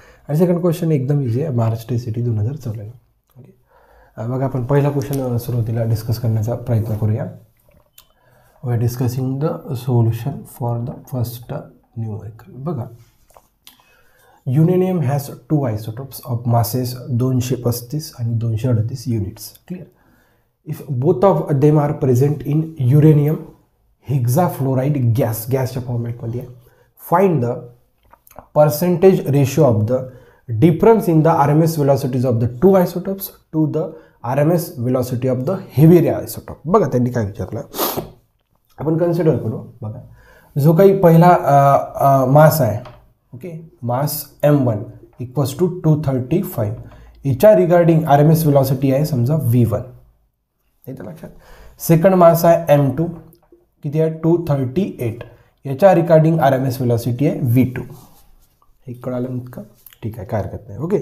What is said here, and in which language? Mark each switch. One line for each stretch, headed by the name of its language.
Marathi: आणि second question एकदम easy आहे, महाराष्ट्र सिटी 2014. बघा, आपण पहिला क्वेश्चन सुरुवातीला डिस्कस करण्याचा प्रयत्न करूया.
English: We are discussing the solution for the first numerical. बघा, uranium has 2 isotopes of masses 235 आणि 238 units. Clear. If both of them are present in uranium hexafluoride
Marathi: गॅसच्या फॉर्मॅटमध्ये,
English: Find the percentage ratio of the difference in the RMS velocities of the 2 isotopes to the RMS velocity of the heavier isotope.
Marathi: बघा, त्यांनी काय विचारलं आपण consider करू. बघा, जो काही पहिला मास आहे, okay, mass M1 equals to 235, याच्या रिगार्डिंग RMS वेलॉसिटी आहे समजा V1, येतं लक्षात. सेकंड मास आहे M2, किती आहे 238, याच्या रिगार्डिंग RMS वेलॉसिटी आहे V2. हे कळालं इतकं? ठीक आहे, काय हरकत नाही.